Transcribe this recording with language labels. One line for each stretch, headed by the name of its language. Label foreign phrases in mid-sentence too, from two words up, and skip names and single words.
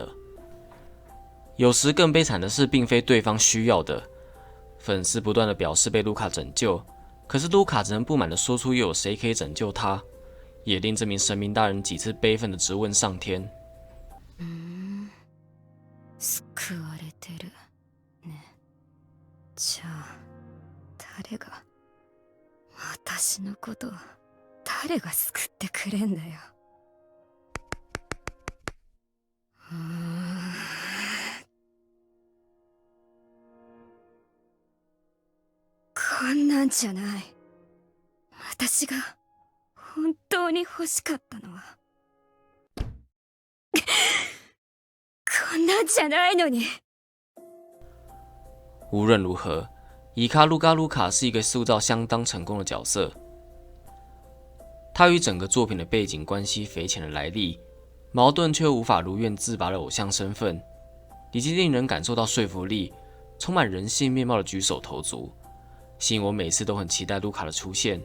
Chinese: 有时更悲惨的是，并非对方需要的。粉丝不断的表示被卢卡拯救，可是卢卡只能不滿的说出又有谁可以拯救他，也令这名神明大人几次悲愤的质问上天。
Japanese: 救われてるね。じゃあ誰が私のこと誰が救ってくれんだよ。こんなんじゃない。私が本当に欲しかったのはこんなんじゃないのに。
Chinese: 无论如何，伊卡鲁嘎卢卡是一个塑造相当成功的角色。他与整个作品的背景关系匪浅的来历，矛盾却无法如愿自拔的偶像身份，以及令人感受到说服力、充满人性面貌的举手投足，吸引我每次都很期待卢卡的出现。